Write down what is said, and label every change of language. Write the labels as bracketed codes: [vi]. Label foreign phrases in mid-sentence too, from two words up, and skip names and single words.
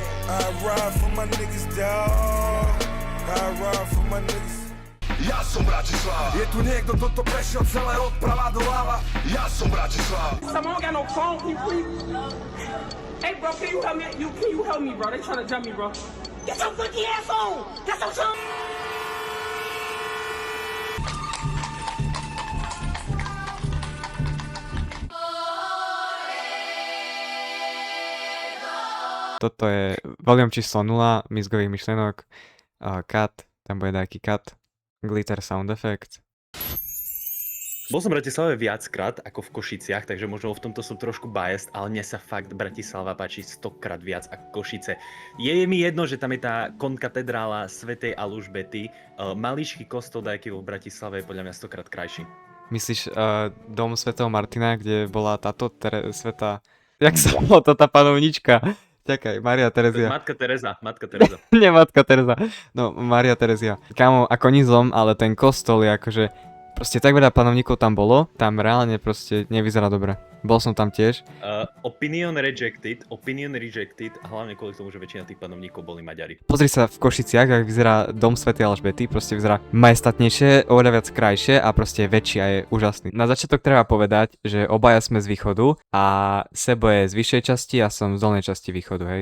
[en] I ride for my niggas, dawg. I ride for my niggas. [sk] Ja som Bratislava. Je tu niekto, kto prešiel celé od prava do ľava. Ja som Bratislava. [en] Someone got no phone, can you please? Hey, bro, can you help me? Can you help me, bro? They trying to jump me, bro. Get your funky ass on! Get some shit! [sk] Toto je volume číslo 0 mizgových myšlienok, cut, tam bude nejaký cut, [en] glitter sound effect. [sk] Bol som v Bratislave viackrát ako v Košiciach, takže možno v tomto som trošku biased, ale mne sa fakt Bratislava páči 100-krát viac ako Košice. Je mi jedno, že tam je tá konkatedrála svätej Alžbety, maličký kostol dajaký vo Bratislave je podľa mňa 100-krát krajší. Myslíš dom svätého Martina, kde bola táto sveta... Jak sa volá tá panovnička? Čakaj, Maria Terezia. Matka Tereza. Nie Matka Tereza. No, Maria Terezia. Kámo, ako nizom, ale ten kostol je akože... Proste tak veľa panovníkov tam bolo, tam reálne proste nevyzerá dobre. Bol som tam tiež. [en] Opinion rejected, [sk] a hlavne kvôli tomu, že väčšina tých panovníkov boli Maďari. Pozri sa v Košiciach, ak vyzerá dom svätej Alžbety, proste vyzerá majestatnejšie, oveľa viac krajšie a proste je väčší a je úžasný. Na začiatok treba povedať, že obaja sme z východu a Sebo je z vyššej časti a som z dolnej časti východu, hej.